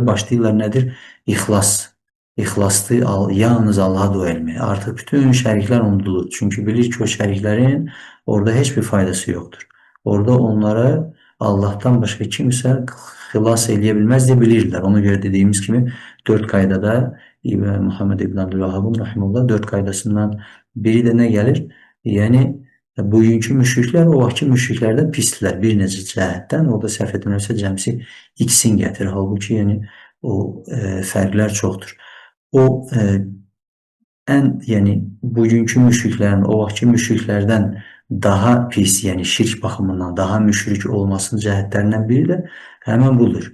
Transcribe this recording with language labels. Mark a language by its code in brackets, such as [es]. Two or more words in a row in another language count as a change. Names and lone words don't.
[az] Başlayırlar nədir? [tr] İxlaslı, yalnız Allah'a dua etmeye. [az] Artıq bütün şəriklər unudulur. Çünkü bilir ki o şəriklərin orada heç bir faydası yoktur. Orada onlara Allah'tan başka kimsə xilas eləyə bilməz deyə bilirlər. [tr] Ona göre dediğimiz gibi 4 qaydada Muhammed İbn Abdülvahhab'ın rahimullah 4 qaydasından biri de ne gelir? [az] Yani bugünkü müşriklər o vaxtki müşriklərdən pisdilər bir necə cəhətdən. Orada səhv etmirəmsə cəmsi ikisini gətirir. Halbuki yani o fərqlər çoxdur. O yani bugünkü müşriklərin o vaxtki müşriklərdən daha pis, yani şirk baxımından daha müşrik olmasının cəhətlərindən biri də həmən budur.